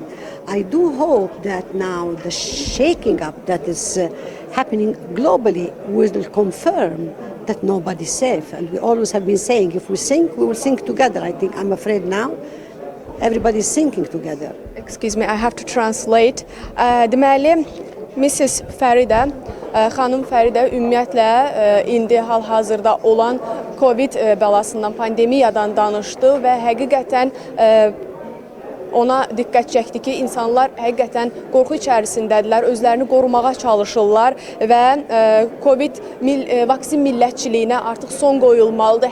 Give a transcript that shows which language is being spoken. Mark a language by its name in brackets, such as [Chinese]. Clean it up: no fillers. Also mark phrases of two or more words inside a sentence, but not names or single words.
[English] I do hope that now the shaking up that is happening globally will confirm that nobody's safe. And we always have been saying, if we sink, we will sink together. I'm afraid now everybody is sinking together. Excuse me, I have to translate. [Azerbaijani] Deməli, Mrs. Faridə, xanım Faridə ümumiyyətlə indi hal-hazırda olan COVID bəlasından, pandemiyadan danışdı və həqiqətən ona diqqət çəkdi ki, insanlar həqiqətən qorxu içərisindədirlər, özlərini qorumağa çalışırlar və COVID vaksin millətçiliyinə artıq son qoyulmalıdır.